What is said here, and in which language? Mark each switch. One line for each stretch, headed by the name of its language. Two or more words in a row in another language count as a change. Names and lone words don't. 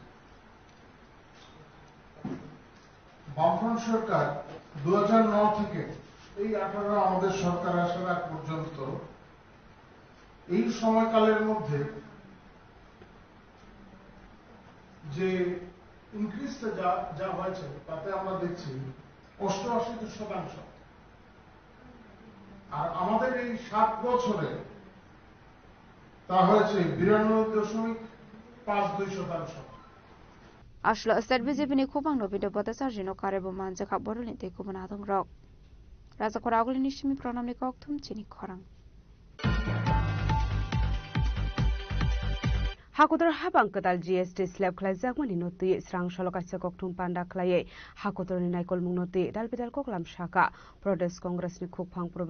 Bangla: বামফ্রন্ট সরকার 2009 থেকে এই 18 আমাদের সরকার আসার আগ পর্যন্ত এই সময়কালের মধ্যে যে ইনক্রিজটা যা হয়েছে তাতে আমরা দেখছি 88%। আর আমাদের এই 7 বছরে তা হয়েছে 92.52%।
Kok Borok: Ashla State BJP ni Kubang no video bota sarjino karebo manja ka borolin te kubana adong rok. Raja koraguli nishimi pronam ni koktum chini khorang. Hakotor habang kadal
English: GST slab
Kok Borok: khlai jagmani noti srang sholokasya koktum panda khlaye hakotor ni naikol mung noti dalbidal koklam shaka Pradesh Congress ni khukphang Probir